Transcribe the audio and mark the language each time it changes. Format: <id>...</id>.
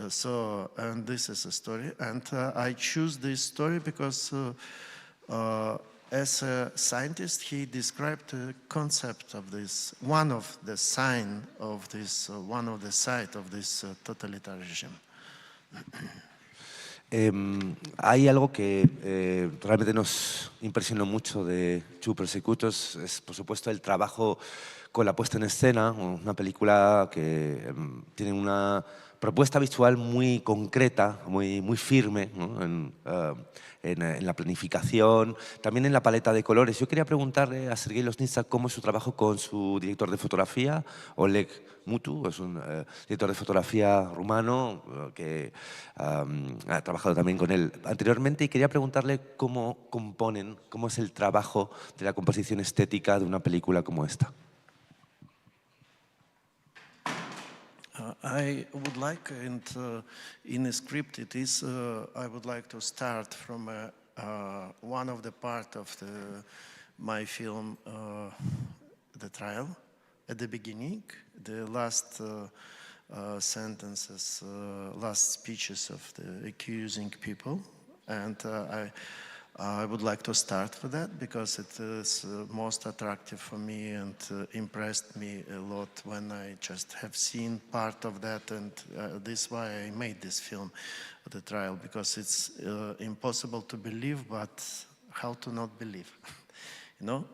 <en>So, and this is a story. And I choose this story because as a scientist, he described the concept of this, one of the sign of this, one of the side of this totalitarian regime.</en> <es>Hay algo que realmente nos impresionó mucho de Two Prosecutors, es por supuesto el trabajo con la puesta en escena, una película que tiene una propuesta visual muy concreta, muy firme, ¿no? en la planificación, también en la paleta de colores. Yo quería preguntarle a Sergei Loznitsa cómo es su trabajo con su director de fotografía, Oleg Mutu, es un director de fotografía rumano que ha trabajado también con él anteriormente, y quería preguntarle cómo componen, cómo es el trabajo de la composición estética de una película como esta.</es> <en>I would like, and in a script it is, I would like to start from one of the part of my film, the trial. At the beginning, the last sentences, last speeches of the accusing people, and I would like to start with that because it is most attractive for me and impressed me a lot when I just have seen part of that, and this is why I made this film, The Trial, because it's impossible to believe, but how to not believe, you know?</en>